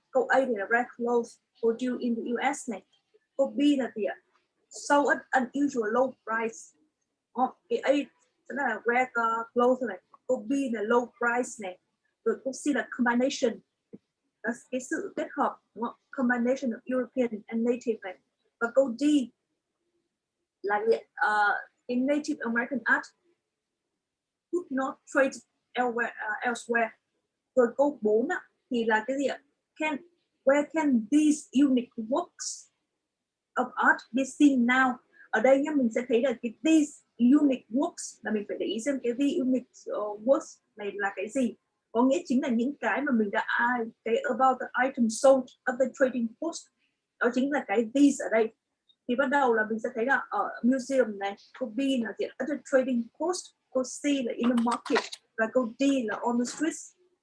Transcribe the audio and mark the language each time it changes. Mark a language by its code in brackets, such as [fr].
[vi] Câu A thì là [en] rare clothes produced in the US [vi] này. Câu B là gì ạ? [en] So at unusual low price. [vi] Cái A sẽ là [en] rare clothes [vi] này, câu B là [en] low price [vi] này, rồi câu C là combination, đó là cái sự kết hợp, đúng không? [en] Combination of European and native này. [vi] Và câu D là cái [en] Native American art could not trade elsewhere. [vi] Rồi câu 4 thì là cái gì ạ? [en] Where can these unique works of art be seen now? [vi] Ở đây nhá, mình sẽ thấy là cái [en] these unique works [vi] là mình phải để ý xem cái [en] the unique works [vi] này là cái gì. Có nghĩa chính là những cái mà mình đã cái [en] about the item sold at the trading post. [vi] Đó chính là cái these ở đây. Thì bắt đầu là mình sẽ thấy là ở museum này, câu B là diện [en] at the trading post, [vi] câu C là [en] in the market [vi] và câu D là [en] on the streets.